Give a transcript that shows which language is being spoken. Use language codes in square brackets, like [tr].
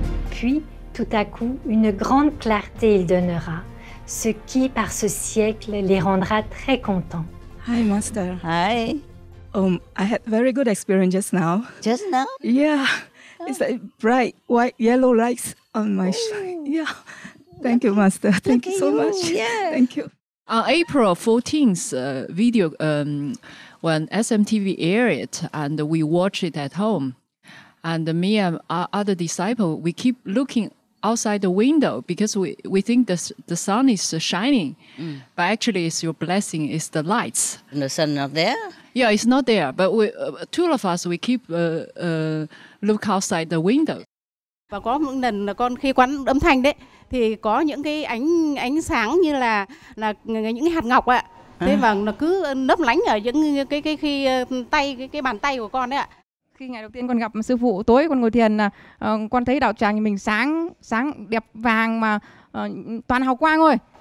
[fr] Puis, tout à coup, une grande clarté il donnera, ce qui, par ce siècle, les rendra très contents. [en] Hi, Master. Hi. I had very good experience just now. Just now? Yeah, it's like bright white yellow lights on my yeah. Thank you, Master. Thank you so much. Yeah. Thank you. On April 14th video, when SMTV aired it, and we watched it at home, and me and our other disciple, we keep looking outside the window because we think the sun is shining, but actually it's your blessing, it's the lights. And the sun not there? Yeah, it's not there, but two of us, we keep look outside the window. [vi] Và có một lần là con khi quán âm thanh đấy thì có những cái ánh sáng như là những cái hạt ngọc ạ. Thế và nó cứ lấp lánh ở những cái bàn tay của con đấy ạ. Khi ngày đầu tiên con gặp sư phụ, tối con ngồi thiền là con thấy đạo tràng nhà mình sáng đẹp vàng mà toàn hào quang thôi.